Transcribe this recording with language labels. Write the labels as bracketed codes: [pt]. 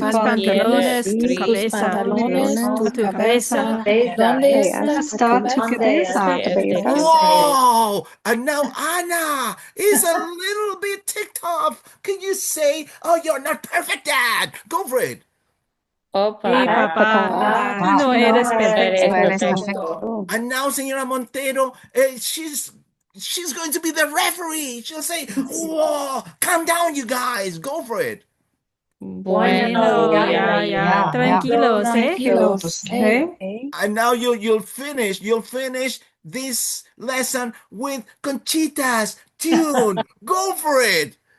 [es] pantalones, tu tus cabeza. pantalones, tu cabeza. cabeza. ¿Dónde está Está tu tu cabeza. [en] Wow! And now Anna is a little bit ticked off. Can you say, oh, you're not perfect, Dad? Go for it. [es] Hey, papá, tú no eres perfecto. Eres perfecto. [en] And now, Señora Montero, she's going to be the referee. She'll say, whoa, calm down, you guys. Go for it. [es] Bueno, ya. Tranquilos, ¿eh? Tranquilos, [en] And now you'll finish this lesson with Conchita's tune. Go for it.